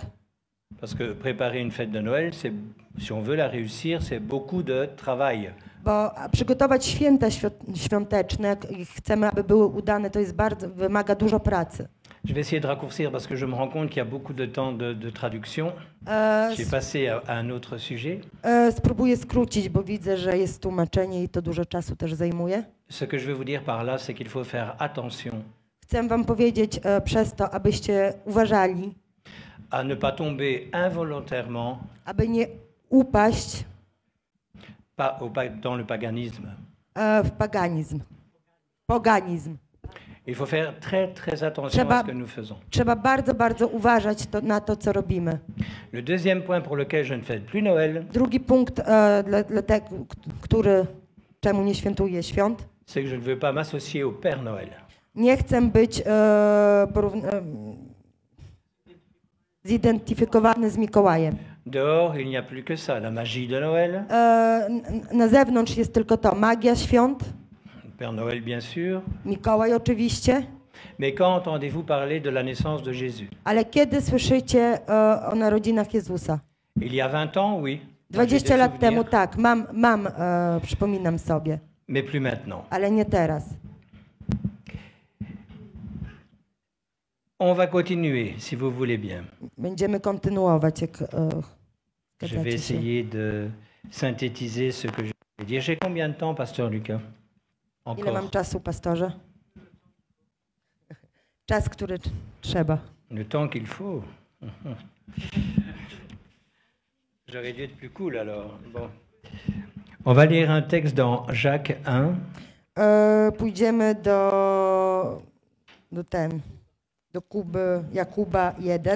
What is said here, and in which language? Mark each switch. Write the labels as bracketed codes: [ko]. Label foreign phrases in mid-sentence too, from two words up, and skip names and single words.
[fr] Parce que préparer une fête de Noël, si on veut la réussir, c'est beaucoup de travail. [pl] Bo przygotować święta świąteczne, jak chcemy, aby były udane, to jest wymaga dużo pracy. [fr] Je vais essayer de raccourcir parce que je me rends compte qu'il y a beaucoup de temps de traduction. J'ai passé à un autre sujet. [pl] Spróbuję skrócić, bo widzę, że jest tłumaczenie i to dużo czasu też zajmuje. [fr] Ce que je veux vous dire par là, c'est qu'il faut faire attention [pl] Chcę wam powiedzieć przez to, abyście uważali, [fr] à ne pas tomber involontairement [pl] aby nie upaść [fr] dans le paganisme. [pl] w paganizm. Poganizm. [fr] Il faut faire très très attention à ce que nous faisons. [pl] Trzeba bardzo, bardzo uważać na to, co robimy. [fr] Le deuxième point pour lequel je ne fête plus Noël, [pl] Drugi punkt, dla tego, czemu nie świętuję świąt, [fr] c'est que je ne veux pas m'associer au Père Noël. [pl] nie chcę być zidentyfikowany z Mikołajem. [fr] Dehors, il n'y a plus que ça, la magie de Noël. [pl] Na zewnątrz jest tylko to, magia świąt, [fr] Père Noël, bien sûr. [pl] Mikołaj oczywiście, [fr] Mais quand entendez-vous parler de la naissance de Jésus? [pl] ale kiedy słyszycie o narodzinach Jezusa? [fr] Il y a 20 ans, oui. J'ai [pl] 20 [fr] des [pl] lat temu [fr] souvenirs, [pl] tak, przypominam sobie, [fr] mais plus maintenant. [pl] ale nie teraz. [fr] On va continuer, si vous voulez bien. [pl] Będziemy kontynuować, jak [fr] Je vais [pl] zgadzacie się. [fr] essayer de synthétiser ce que je vais dire. J'ai combien de temps, Pasteur Lucas? [pl] Ile mam [fr] Encore. [pl] czasu, pastorze? Czas, który trzeba. [fr] Le temps qu'il faut. J'aurais dû être plus cool alors. Bon. On va lire un texte dans Jacques 1, [pl] Pójdziemy do Jakuba 1,